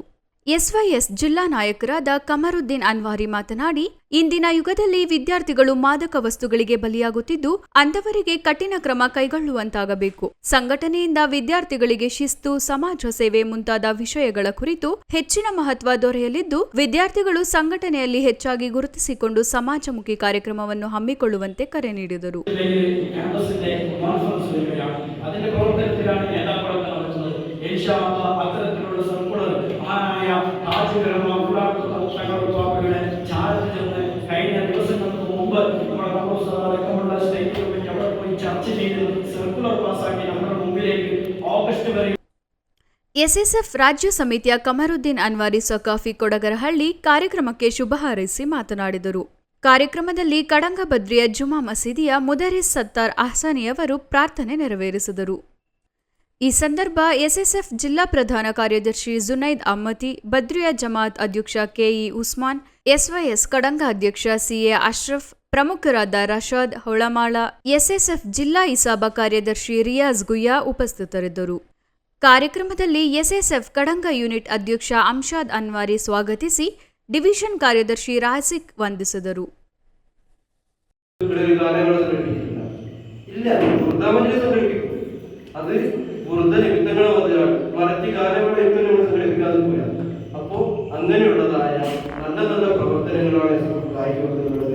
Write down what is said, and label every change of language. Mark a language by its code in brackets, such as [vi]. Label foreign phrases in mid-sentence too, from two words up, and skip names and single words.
[kn] ಎಸ್ವೈಎಸ್ ಜಿಲ್ಲಾ ನಾಯಕರಾದ ಕಮರುದ್ದೀನ್ ಅನ್ವಾರಿ ಮಾತನಾಡಿ, ಇಂದಿನ ಯುಗದಲ್ಲಿ ವಿದ್ಯಾರ್ಥಿಗಳು ಮಾದಕ ವಸ್ತುಗಳಿಗೆ ಬಲಿಯಾಗುತ್ತಿದ್ದು, ಅಂಥವರಿಗೆ ಕಠಿಣ ಕ್ರಮ ಕೈಗೊಳ್ಳುವಂತಾಗಬೇಕು. ಸಂಘಟನೆಯಿಂದ ವಿದ್ಯಾರ್ಥಿಗಳಿಗೆ ಶಿಸ್ತು, ಸಮಾಜ ಸೇವೆ ಮುಂತಾದ ವಿಷಯಗಳ ಕುರಿತು ಹೆಚ್ಚಿನ ಮಹತ್ವ ದೊರೆಯಲಿದ್ದು, ವಿದ್ಯಾರ್ಥಿಗಳು ಸಂಘಟನೆಯಲ್ಲಿ ಹೆಚ್ಚಾಗಿ ಗುರುತಿಸಿಕೊಂಡು ಸಮಾಜಮುಖಿ ಕಾರ್ಯಕ್ರಮವನ್ನು ಹಮ್ಮಿಕೊಳ್ಳುವಂತೆ ಕರೆ ನೀಡಿದರು. [ml] കഴിഞ്ഞ ദിവസങ്ങൾക്ക് മുമ്പ് നമ്മുടെ അടക്കമുള്ള സ്റ്റേറ്റുകൾ അവിടെ പോയി ചർച്ച ചെയ്ത് സർക്കുലർ പാസ്സാക്കി നമ്മുടെ മുമ്പിലേക്ക് ഓഗസ്റ്റ് വരെ. [kn] ಎಸ್ಎಸ್ಎಫ್ ರಾಜ್ಯ ಸಮಿತಿಯ ಕಮರುದ್ದೀನ್ ಅನ್ವಾರಿ ಸಕಾಫಿ ಕೊಡಗರಹಳ್ಳಿ ಕಾರ್ಯಕ್ರಮಕ್ಕೆ ಶುಭ ಹಾರೈಸಿ ಮಾತನಾಡಿದರು. ಕಾರ್ಯಕ್ರಮದಲ್ಲಿ ಕಡಂಗ ಬದ್ರಿಯ ಜುಮಾ ಮಸೀದಿಯ ಮುದರಿಸ್ ಸತ್ತಾರ್ ಅಹ್ಸಾನಿಯವರು ಪ್ರಾರ್ಥನೆ ನೆರವೇರಿಸಿದರು. ಈ ಸಂದರ್ಭ ಎಸ್ಎಸ್ಎಫ್ ಜಿಲ್ಲಾ ಪ್ರಧಾನ ಕಾರ್ಯದರ್ಶಿ ಜುನೈದ್ ಅಮ್ಮತಿ, ಬದ್ರಿಯಾ ಜಮಾಅತ್ ಅಧ್ಯಕ್ಷ ಕೆಇ ಉಸ್ಮಾನ್, ಎಸ್ವೈಎಸ್ ಕಡಂಗ ಅಧ್ಯಕ್ಷ ಸಿಎ ಅಶ್ರಫ್, ಪ್ರಮುಖರಾದ ರಶಾದ್ ಹೊಳಮಾಳ, ಎಸ್ಎಸ್ಎಫ್ ಜಿಲ್ಲಾ ಇಸಾಬಾ ಕಾರ್ಯದರ್ಶಿ ರಿಯಾಜ್ ಗುಯ್ಯಾ ಉಪಸ್ಥಿತರಿದ್ದರು. ಕಾರ್ಯಕ್ರಮದಲ್ಲಿ ಎಸ್ಎಸ್ಎಫ್ ಕಡಂಗ ಯೂನಿಟ್ ಅಧ್ಯಕ್ಷ ಅಮ್ಶಾದ್ ಅನ್ವಾರಿ ಸ್ವಾಗತಿಸಿ, ಡಿವಿಷನ್ ಕಾರ್ಯದರ್ಶಿ ರಾಸಿಕ್ ವಂದಿಸಿದರು. [ml] അത് വെറുതെ നിമിത്തങ്ങളെ വന്നതാണ്, മറിച്ച് കാര്യങ്ങളെ ഏറ്റവും നമ്മൾ സംഘടിപ്പിക്കാതെ പോയാ. അപ്പോൾ അങ്ങനെയുള്ളതായ നല്ല നല്ല പ്രവർത്തനങ്ങളാണ് കായികമുള്ളത്.